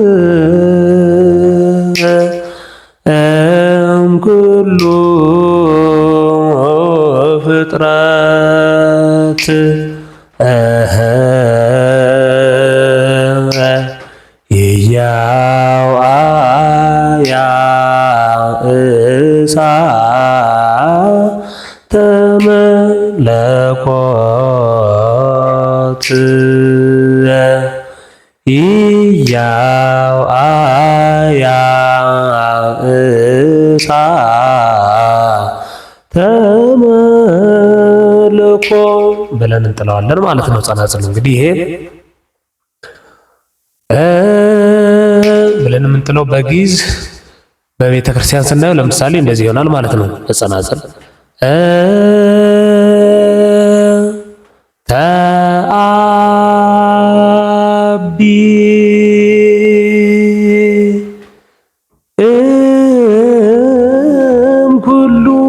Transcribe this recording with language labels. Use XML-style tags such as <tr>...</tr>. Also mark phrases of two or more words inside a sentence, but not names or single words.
<gez>ኩሉ ፍጥረት ኢያውአያ እሳተ መለኮት ኢያውአያ እሳተ ተመልኮ</gez> <am>ብለን እንጥለዋለን ማለት ነው። ጸናጽል እንግዲህ ይሄ ብለን የምንጥለው በግዕዝ በቤተ ክርስቲያን ስናየው ለምሳሌ እንደዚህ ይሆናል ማለት ነው። በጸናጽል</am> <gez>ተአቢ እምኩሉ</gez>